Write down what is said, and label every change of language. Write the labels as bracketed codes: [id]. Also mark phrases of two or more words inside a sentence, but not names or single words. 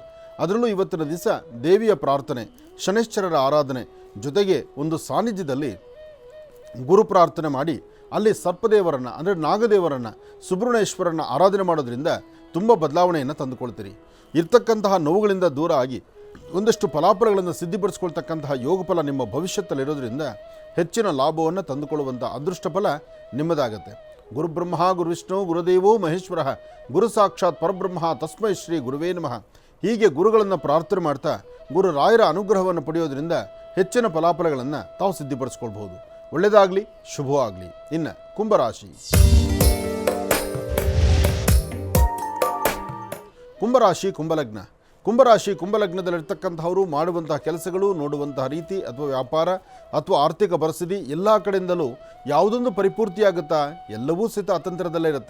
[kn] ಅದರಲ್ಲೂ ಇವತ್ತಿನ ದಿವಸ ದೇವಿಯ ಪ್ರಾರ್ಥನೆ, ಶನೈಶ್ಚರರ ಆರಾಧನೆ ಜೊತೆಗೆ ಒಂದು ಸಾನ್ನಿಧ್ಯದಲ್ಲಿ ಗುರು ಪ್ರಾರ್ಥನೆ ಮಾಡಿ ಅಲ್ಲಿ ಸರ್ಪದೇವರನ್ನು ಅಂದರೆ ನಾಗದೇವರನ್ನು, ಸುಬ್ರಹ್ಮಣ್ಯೇಶ್ವರನ್ನು ಆರಾಧನೆ ಮಾಡೋದ್ರಿಂದ ತುಂಬ ಬದಲಾವಣೆಯನ್ನು ತಂದುಕೊಳ್ತೀರಿ. ಇರ್ತಕ್ಕಂತಹ ನೋವುಗಳಿಂದ ದೂರ ಆಗಿ ಒಂದಷ್ಟು ಫಲಾಫಲಗಳನ್ನು ಸಿದ್ಧಪಡಿಸ್ಕೊಳ್ತಕ್ಕಂತಹ ಯೋಗ ಫಲ ನಿಮ್ಮ ಭವಿಷ್ಯತ್ತಲ್ಲಿರೋದ್ರಿಂದ ಹೆಚ್ಚಿನ ಲಾಭವನ್ನು ತಂದುಕೊಳ್ಳುವಂಥ ಅದೃಷ್ಟ ಫಲ ನಿಮ್ಮದಾಗತ್ತೆ. [sa] ಗುರುಬ್ರಹ್ಮ ಗುರುವಿಷ್ಣು ಗುರುದೇವೋ ಮಹೇಶ್ವರ, ಗುರು ಸಾಕ್ಷಾತ್ ಪರಬ್ರಹ್ಮ ತಸ್ಮೈ ಶ್ರೀ ಗುರುವೇ ನಮಃ. [kn] ಹೀಗೆ ಗುರುಗಳನ್ನು ಪ್ರಾರ್ಥನೆ ಮಾಡ್ತಾ ಗುರು ರಾಯರ ಅನುಗ್ರಹವನ್ನು ಪಡೆಯೋದ್ರಿಂದ ಹೆಚ್ಚಿನ ಫಲಾಫಲಗಳನ್ನು ತಾವು ಸಿದ್ಧಿಪಡಿಸ್ಕೊಳ್ಬಹುದು. ಒಳ್ಳೆಯದಾಗಲಿ, ಶುಭವಾಗಲಿ. ಇನ್ನು ಕುಂಭರಾಶಿ. ಕುಂಭರಾಶಿ ಕುಂಭಲಗ್ನ. ಕುಂಭರಾಶಿ ಕುಂಭಲಗ್ನದಲ್ಲಿರ್ತಕ್ಕಂಥವರು ಮಾಡುವಂತಹ ಕೆಲಸಗಳು, ನೋಡುವಂತಹ ರೀತಿ ಅಥವಾ ವ್ಯಾಪಾರ ಅಥವಾ ಆರ್ಥಿಕ ಪರಿಸ್ಥಿತಿ ಎಲ್ಲ ಕಡೆಯಿಂದಲೂ ಯಾವುದೊಂದು ಪರಿಪೂರ್ತಿಯಾಗುತ್ತಾ ಎಲ್ಲವೂ ಸಹಿತ ಅತಂತ್ರದಲ್ಲೇ ಇರುತ್ತೆ.